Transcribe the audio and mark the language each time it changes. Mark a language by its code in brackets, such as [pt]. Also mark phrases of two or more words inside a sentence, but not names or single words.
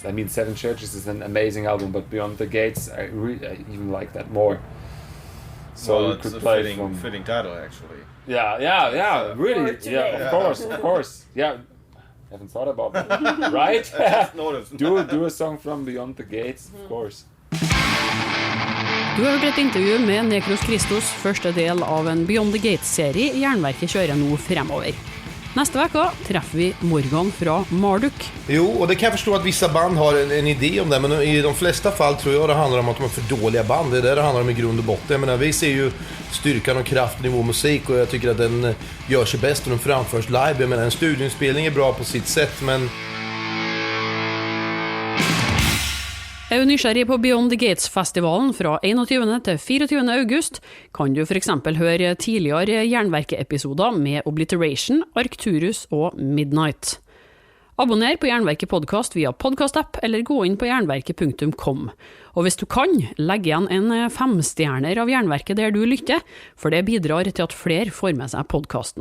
[en] I mean, Seven Churches is an amazing album, but Beyond the Gates, I even like that more. So well, you could it's play a fitting title, actually. Yeah, really. Yeah, of course. Yeah, haven't thought about that. Right? do a song from Beyond the Gates, of course. [no] Du har hørt et intervju med Necros Christos, første del av en Beyond the Gates-serie Jernverket kjører nå fremover. [sv] Neste vecka [no] treffer vi Morgan fra Marduk. [sv] Jo, och det kan jag förstå att vissa band har en idé om det, men i de flesta fall tror jag det handlar om att de är för dåliga band. Det är det handlar om i grund och botten. Men vi ser ju styrkan och kraften i vår musik, och jag tycker att den gör sig bäst och den framförs live. Jag menar, en studioinspelning är bra på sitt sätt, men [no] Er du nysgjerrig på Beyond the Gates-festivalen fra 21. til 24. august, kan du for eksempel høre tidligere Jernverket-episoder med Obliteration, Arcturus og Midnight. Abonner på Jernverket-podcast via podcast-app eller gå inn på jernverket.com. Og hvis du kan, legg igjen en 5-stjerner av Jernverket der du lytter, for det bidrar til at flere får med seg podcasten.